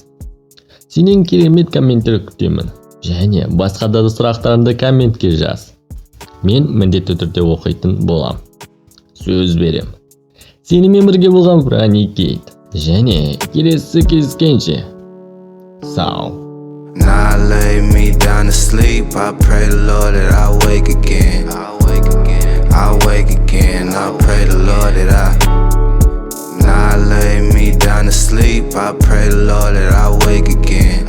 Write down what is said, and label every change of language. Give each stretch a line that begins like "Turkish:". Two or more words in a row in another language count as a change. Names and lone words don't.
Kazakh: Сенен керемет комменттер күтемін. Және басқа да сұрақтарыңды комментке жаз. Мен міндетті түрде оқитын болам. Сөз берем. Сенімен бірге болған Франикейт. Және келесі кездескенше сау.
English: Now I lay me down to sleep. I pray the Lord that I wake again. I wake again. I pray the Lord that I. Now I lay me down to sleep. I pray the Lord that I wake again.